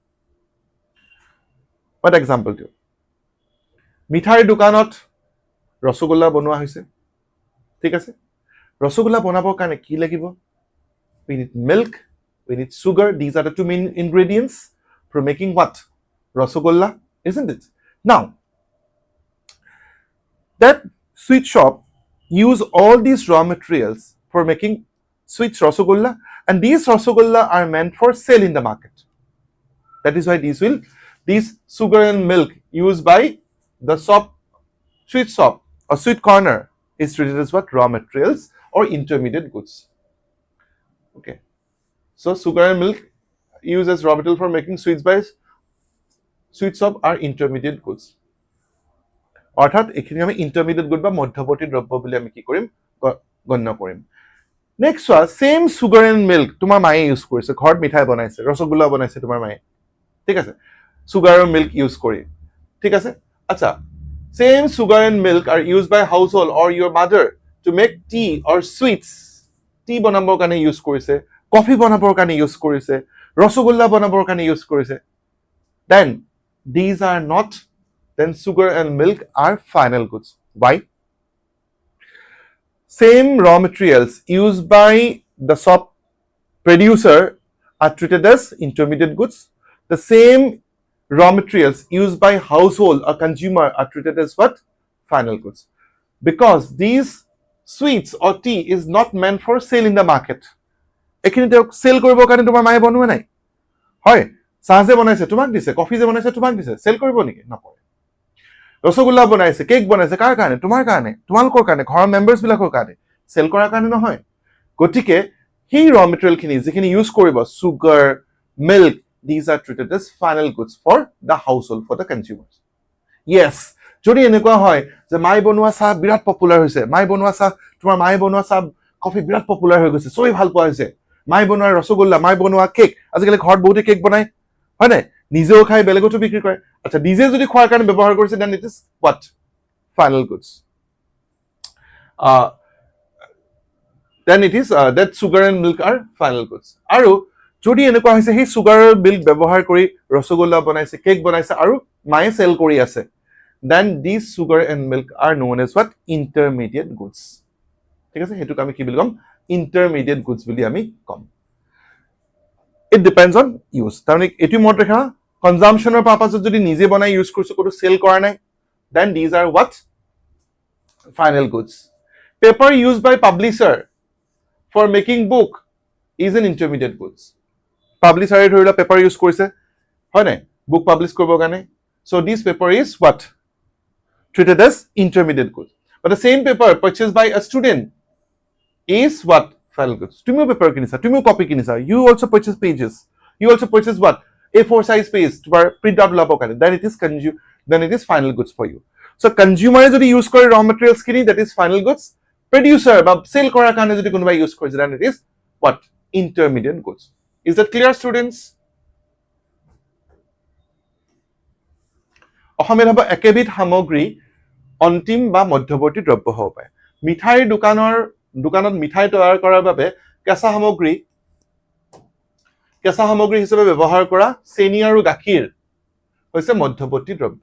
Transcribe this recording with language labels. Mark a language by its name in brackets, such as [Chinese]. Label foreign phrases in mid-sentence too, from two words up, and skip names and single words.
[English] What example do? [Assamese] মিঠাইৰ দোকানত ৰসগোল্লা বনোৱা হৈছে ঠিক আছে ৰসগোল্লা বনাবৰ কাৰণে কি লাগিব [English] we need milk we need sugar these are the two main ingredients for making what rasagolla isn't it now that sweet shop use all these raw materials for making sweet rasagolla and these rasagolla are meant for sale in the market that is why these sugar and milk used by the sweet shop or sweet corner is treated as what raw materials or intermediate goods okay so sugar and milk used as raw material for making sweets by sweet shop are intermediate goods [Assamese] অৰ্থাৎ এখিনি আমি [English] intermediate good [Assamese] বা মধ্যৱৰ্তী দ্ৰব্য বুলি আমি কি কৰিম গণ্য কৰিম [English] next same sugar and milk [Assamese] তোমাৰ মায়ে ইউজ কৰিছে ঘৰত মিঠাই বনাইছে ৰসগোল্লা বনাইছে তোমাৰ মায়ে ঠিক আছে সুগার আৰু মিল্ক ইউজ কৰি ঠিক আছে আচ্ছা [English] same sugar and milk are used by household or your mother to make tea or sweets [Assamese] tea বনাবৰ কাৰণে ইউজ কৰিছে কফি বনাবৰ কাৰণে ইউজ কৰিছে ৰসগোল্লা বনাবৰ কাৰণে ইউজ কৰিছে [English] then these are not then sugar and milk are final goods why same raw materials used by the shop producer are treated as intermediate goods the same raw materials used by household or consumer are treated as what final goods because these sweets or tea is not meant for sale in the [Assamese] market এখিনিতে সেল কৰিবৰ কাৰণে তোমাৰ মায়ে বনোৱা নাই হয় চাহ যে বনাইছে তোমাক দিছে কফি যে বনাইছে তোমাক দিছে সেল কৰিব নেকি নকৰে ৰসগোল্লা বনাইছে কেক বনাইছে কাৰ কাৰণে তোমাৰ কাৰণে তোমালোকৰ কাৰণে ঘৰৰ মেম্বাৰছ বিলাকৰ কাৰণে সেল কৰাৰ কাৰণে নহয় গতিকে সেই [English] raw material [Assamese] খিনি যিখিনি ইউজ কৰিব [English] sugar milk [Assamese] these [English] are treated as final goods for the household for the consumers yes [Assamese] যদি এনেকুৱা হয় যে মাই বনোৱা চাহ বিৰাট পপুলাৰ হৈছে মাই বনোৱা চাহ তোমাৰ মাই বনোৱা চাহ কফি বিৰাট পপুলাৰ হৈ গৈছে সবেই ভাল পোৱা হৈছে মাই বনোৱা ৰসগোল্লা মাই বনোৱা কেক আজিকালি ঘৰত বহুতে কেক বনায় হয় নাই নিজেও খাই বেলেগতো বিক্ৰী কৰে আচ্ছা নিজে যদি খোৱাৰ কাৰণে ব্যৱহাৰ কৰিছে [English] then it is what final goods then it is that sugar and milk are final goods [Assamese] আৰু যদি এনেকুৱা হৈছে সেই সুগাৰ আৰু মিল্ক ব্যৱহাৰ কৰি ৰসগোল্লা বনাইছে কেক বনাইছে আৰু মায়ে সেল কৰি আছে [English] then these sugar and milk are known as what intermediate goods [Assamese] ঠিক আছে হেতুক আমি কি বুলি কম [English] intermediate goods [Assamese] বুলি আমি কম [English] it depends on use [Assamese] তাৰমানে এটি মত ৰাখা [English] consumption purpose [Assamese] যদি নিজে বনাই ইউজ কৰিছো কোনো সেল কৰা নাই [English] then these are what final goods paper used by publisher for making book is an intermediate goods [Assamese] পাবলিশাৰে ধৰিলা পেপাৰ ইউজ কৰিছে হয় নাই [English] book publish [Assamese] কৰিবৰ কাৰণে [English] So this paper is what? Treated as intermediate goods. But the same paper purchased by a student is what? Final goods. [Assamese] তুমিও পেপাৰ কিনিছা, তুমিও কপি কিনিছা. [English] You also purchase pages. You also purchase what? A4 size page to print out [Assamese] ল'ব কৰে. [English] Then it is final goods for you. So consumer jodi use kore raw materials kini, that is final goods. Producer ba sell [Assamese] কৰা কাৰণে যদি কোনোবাই [English] use kore, then it is what? Intermediate goods. Is that clear, students? [Assamese] অসমীয়াত হ'ব একেবিধ সামগ্ৰী অন্তিম বা মধ্যৱৰ্তী দ্ৰব্য হ'ব পাৰে। মিঠাইৰ দোকানত মিঠাই তৈয়াৰ কৰাৰ বাবে কেঁচা সামগ্ৰী হিচাপে ব্যৱহাৰ কৰা চেনি আৰু গাখীৰ হৈছে মধ্যৱৰ্তী দ্ৰব্য।